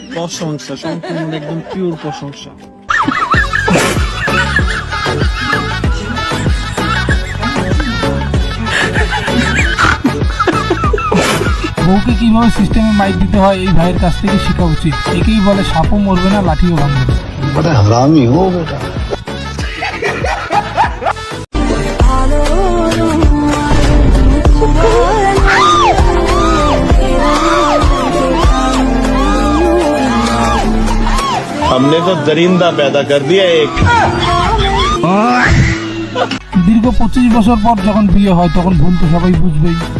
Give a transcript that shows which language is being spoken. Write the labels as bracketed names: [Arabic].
[Bangla] প্রশংসা, সম্পূর্ণ একদম পিওর প্রশংসা। বউকে কিভাবে সিস্টেমে মাইক দিতে হয় এই ভাইয়ের কাছ থেকে শেখা উচিত। একেই বলে সাপও মরবে না, লাঠিও ভাঙবে না। [Hindi] बड़ा हरामी हो बेटा। हमने तो दरिंदा पैदा कर दिया एक। [Bangla] দীর্ঘ 25 বছর পর যখন বিয়ে হয় তখন ভুল তো সবাই বুঝবেই।